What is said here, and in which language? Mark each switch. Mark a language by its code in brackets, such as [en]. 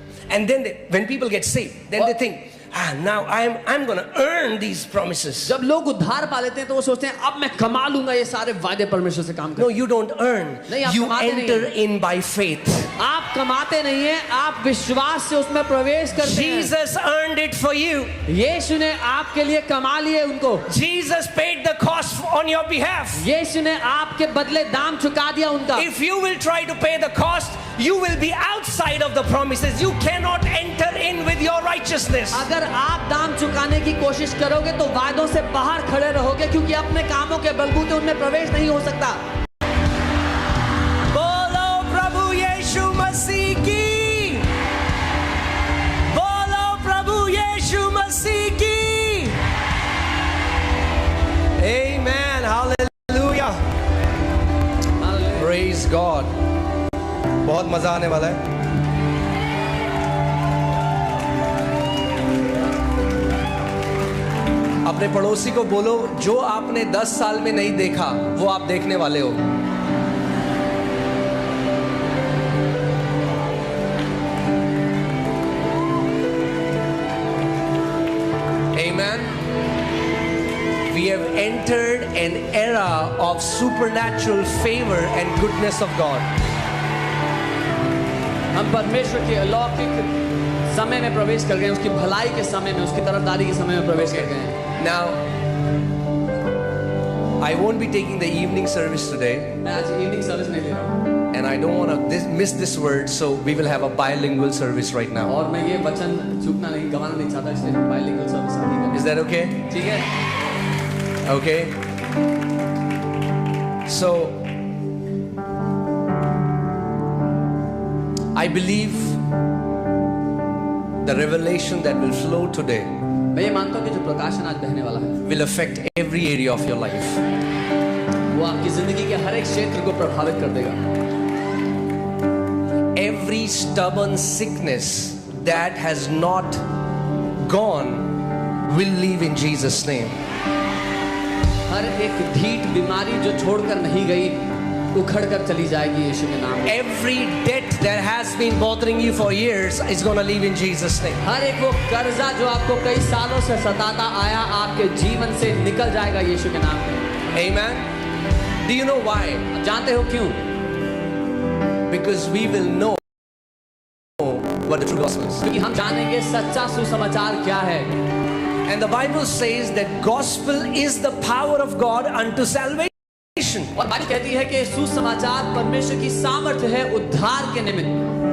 [en] And then when people get saved, then they think, now I'm going to earn these promises. [hi] जब लोग उद्धार पा लेते हैं तो वो सोचते हैं अब मैं कमा लूंगा ये सारे वायदे परमेश्वर से काम कर। [en] No, you don't earn. [hi] नहीं, आप [en] You [hi] कमाते [en] enter [hi] नहीं। [en] in by faith. [hi] आप कमाते नहीं हैं, आप विश्वास से उसमें प्रवेश करते हैं। [en] Jesus earned it for you. [hi] यीशु ने आपके लिए कमा लिए उनको। [en] Jesus paid the cost on your behalf. [hi] यीशु ने आपके बदले दाम चुका दिया उनका। [en] If you will try to pay the cost, you will be outside of the promises. You cannot enter in with your righteousness. [hi] अगर आप दाम चुकाने की कोशिश करोगे तो वायदों से बाहर खड़े रहोगे, क्योंकि अपने कामों के बलबूते उनमें प्रवेश नहीं हो सकता। बोलो प्रभु यीशु मसीह की, बोलो प्रभु यीशु मसीह की। [en] Amen. Hallelujah. Praise God. [hi] बहुत मजा आने वाला है। अपने पड़ोसी को बोलो, जो आपने 10 साल में नहीं देखा वो आप देखने वाले हो। [en] Amen. We have entered an era of supernatural favor and goodness of God. [hi] हम परमेश्वर के अलौकिक समय में प्रवेश कर गए, उसकी भलाई के समय में, उसकी तरफदारी के समय में प्रवेश कर गए हैं। [en] Now, I won't be taking the evening service today. [hi] मैं आज इवनिंग सर्विस नहीं ले रहा हूँ, [en] And I don't want to miss this word, so we will have a bilingual service right now. [hi] और मैं ये वचन चूकना नहीं, गंवाना नहीं चाहता, इसलिए बाइलिंगुअल सर्विस नहीं करनी। [en] Is that okay? [hi] ठीक है? [en] Okay. So, I believe the revelation that will flow today [hi] मैं ये मानता हूँ कि जो प्रकाशन आज बहने वाला है [en] will affect every area of your life. [hi] वो आपकी जिंदगी के हर एक क्षेत्र को प्रभावित कर देगा। [en] Every stubborn sickness that has not gone will leave in Jesus' name. [hi] हर एक ढीठ बीमारी जो छोड़कर नहीं गई उखड़ कर चली जाएगी यीशु के नाम में। [en] Every debt that has been bothering you for years is going to leave in Jesus' name. [hi] हर एक वो कर्जा जो आपको कई सालों से सताता आया आपके जीवन से निकल जाएगा यीशु के नाम में। [en] Amen. Do you know why? [hi] जानते हो क्यों? [en] Because we will know what the true gospel is. [hi] क्योंकि हम जानेंगे सच्चा सुसमाचार क्या है। [en] And the Bible says that gospel is the power of God unto salvation. [hi] और बाइबल कहती है कि सुसमाचार परमेश्वर की सामर्थ्य है उद्धार के निमित्त।